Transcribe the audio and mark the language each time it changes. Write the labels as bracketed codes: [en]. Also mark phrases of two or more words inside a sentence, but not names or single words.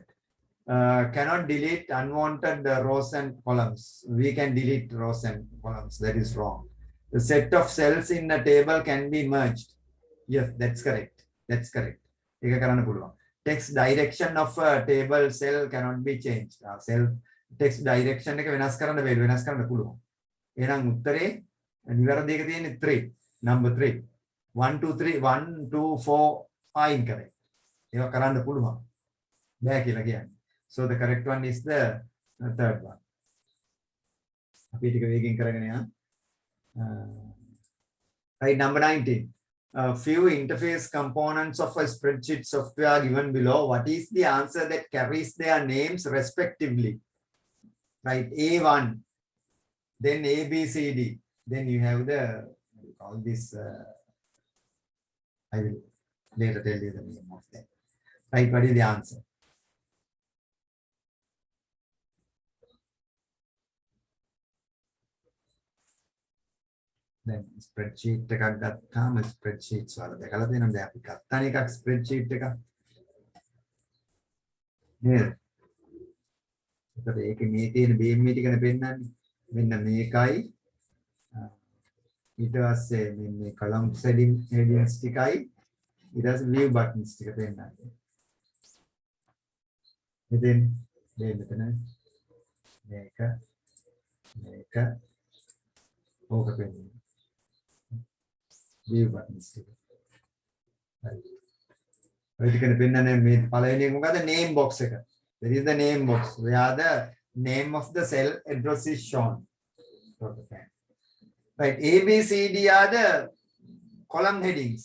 [en] Cannot delete unwanted rows and columns. We can delete rows and columns. That is wrong. The set of cells in a table can be merged. Yes, that's correct. That's correct. Text direction of a table cell cannot be changed. Cell text direction [si] එක වෙනස් කරන්න බැහැ වෙනස් කරන්න පුළුවන්. එහෙනම් උත්තරේ නිවැරදි එක තියෙන්නේ 3. [en] Number 3. 1 2 3 1 2 4 are incorrect. [si] ඒවා කරන්න පුළුවන්. බෑ කියලා කියන්නේ. [en] So the correct one is the third one. [si] අපි ටික වේගෙන් කරගෙන යන්න. [en] Right number 19. Few interface components of a spreadsheet software given below. What is the answer that carries their names respectively? Right, A1, then A, B, C, D. Then you have the all this. I will later tell you the name of them. Right, what is the answer? [si] Then spreadsheet එකක් ගත්තාම spreadsheets වල දැකලා තියෙනවා දැන් අපි ගත්තානේ එකක් spreadsheet එකක් නේද? ඒකට ඒකේ මේ තියෙන beam මේ ටිකනේ පෙන්නන්නේ. මෙන්න මේකයි ඊට පස්සේ මේ [en] columns headings [si] ටිකයි ඊට පස්සේ [en] view buttons [si] ටික පෙන්නන්නේ. ඉතින් මේ මෙතන මේක ඕක පෙන්නන්නේ. [en] View buttons. Right. Right. You can pin the name. The name box. There is the name box where the name of the cell address is shown. Right. A, B, C, D are the column headings.